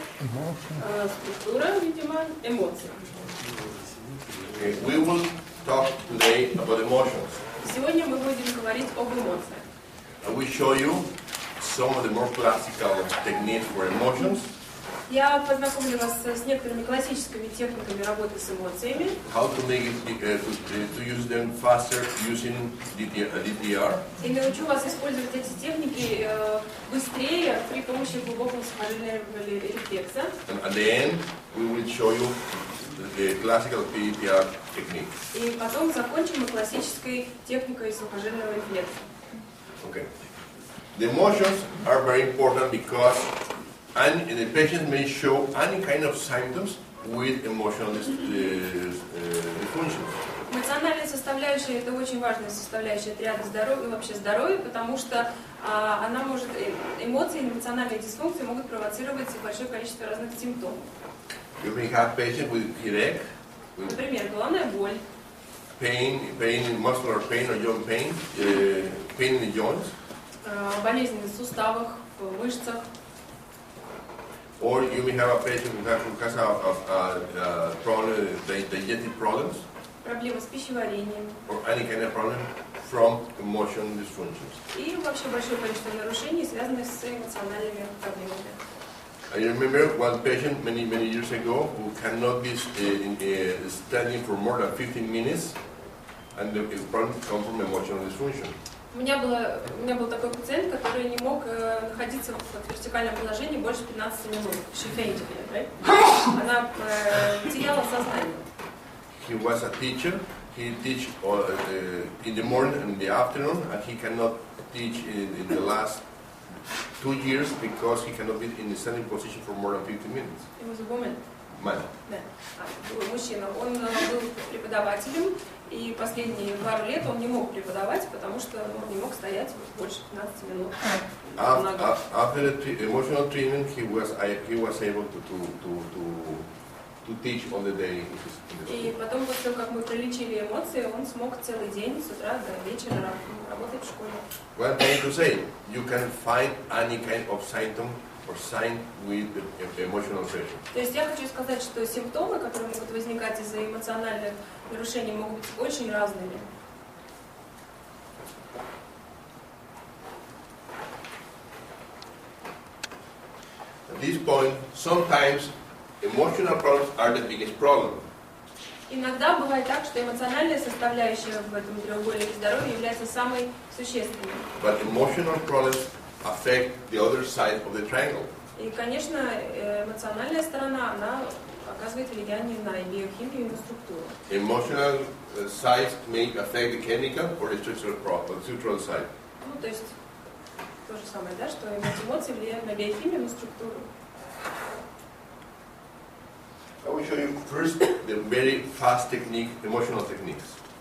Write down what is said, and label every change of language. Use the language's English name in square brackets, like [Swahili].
[Russian] Структура, видимо, эмоций. [English] We will talk today about emotions. [Russian] Сегодня мы будем говорить об эмоциях. [English] I will show you some of the more classical techniques for emotions. [Russian] Я познакомлю вас с некоторыми классическими техниками работы с эмоциями. [English] How to make it, to use them faster using DTR. [Russian] И научу вас использовать эти техники быстрее при помощи глубокого сухожильного рефлекса. [English] And at the end, we will show you the classical DTR technique. [Russian] И потом закончим мы классической техникой сухожильного рефлекса. [English] Okay. The emotions are very important because the patient may show any kind of symptoms with emotional dysfunctions. [Russian] Эмоциональная составляющая – это очень важная составляющая ряда здоровья и вообще здоровья, потому что она может, эмоции, эмоциональные дисфункции могут провоцировать большое количество разных симптомов. [English] You may have patient with headache, [Russian] Например, головная боль, [English] pain, muscular pain or joint pain, pain in the joints, [Russian] болезни в суставах, в мышцах. [English] or you may have a patient who has a problem, digestive problems, [Russian] Проблемы с пищеварением. [English] or any kind of problem from emotional dysfunctions. [Russian] И вообще большое количество нарушений, связанных с эмоциональными проблемами. [English] I remember one patient many years ago who cannot be standing for more than 15 minutes, and the problem comes from emotional dysfunction. [Russian] У меня был такой пациент, который не мог находиться в вертикальном положении больше 15 минут. [English] She fainted, right? [Russian] Она теряла сознание. [English] He was a teacher. He teach in the morning and in the afternoon, and he cannot teach in the last 2 years because he cannot be in the standing position for more than 50 minutes. It was a woman. Man. [Russian] Да. Мужчина. Он был преподавателем, и последние пару лет он не мог преподавать, потому что он не мог стоять больше 15 минут. [English] After the emotional treatment, he was able to teach all the day. [Russian] И потом, после того, как мы пролечили эмоции, он смог целый день с утра до вечера работать в школе. [English] What I'm trying to say, you can find any kind of symptom or sign with the emotional pressure. [Russian] То есть я хочу сказать, что симптомы, которые могут возникать из-за эмоциональных нарушений, могут быть очень разными. [English] At this point, sometimes emotional problems are the biggest problem. [Russian] Иногда бывает так, что эмоциональная составляющая в этом треугольнике здоровья является самой существенной. [English] But emotional problems affect the other side of the triangle. [Russian] И, конечно, эмоциональная сторона, она оказывает влияние на биохимию и на структуру. [English] Emotional sides may affect the chemical or the structural side. [Russian] Ну, то есть, то же самое, да, что эмоции влияют на биохимию и на структуру. [English] I will show you first the very fast technique, emotional techniques.